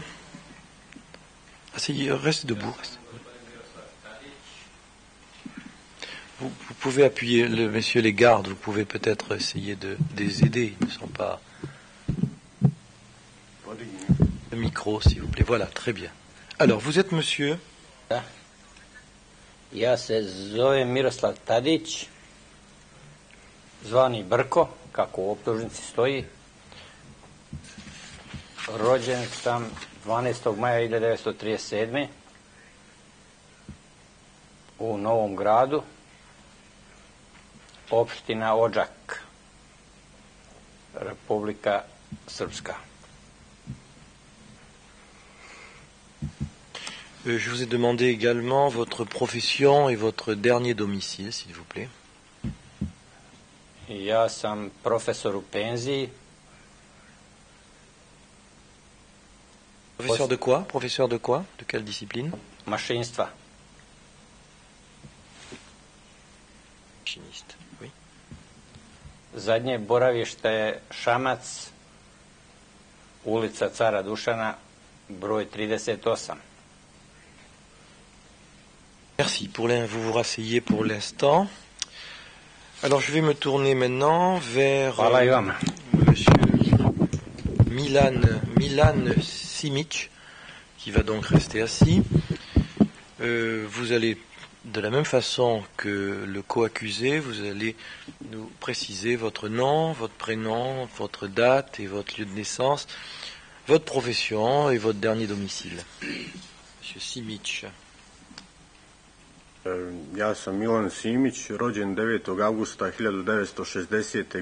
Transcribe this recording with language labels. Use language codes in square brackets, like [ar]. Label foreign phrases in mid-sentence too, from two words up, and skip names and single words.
[fr] Asseyez, restez debout. Vous pouvez appuyer, messieurs les gardes, vous pouvez peut-être essayer de les aider. Ils ne sont pas... Le micro, s'il vous plaît. Voilà, très bien. Alors, vous êtes monsieur... [sr] Ja se zovem Miroslav Tadić, zvani Brko, kako u optužnici stoji. Rođen sam 12. maja 1937. u Novom Gradu, opština Odžak, Republika Srpska. [fr] Je vous ai demandé également votre profession et votre dernier domicile, s'il vous plaît. [sr] Ja sam profesor u penziji. [fr] Professeur de quoi? Professeur de quoi? De quelle discipline? [sr] mašinstva. [fr] Machiniste, oui. [sr] Zadnje boravište je Šamac, ulica Cara Dušana, broj 38. [fr] Merci. Vous vous rasseyez pour l'instant. Alors je vais me tourner maintenant vers [sr] Hvala i vama. [fr] Monsieur Milan Simić, qui va donc rester assis. Vous allez, de la même façon que le co-accusé, vous allez nous préciser votre nom, votre prénom, votre date et votre lieu de naissance, votre profession et votre dernier domicile. Monsieur Simić. [sr] Ja sam Milan Simić, rođen 9. augusta 1960.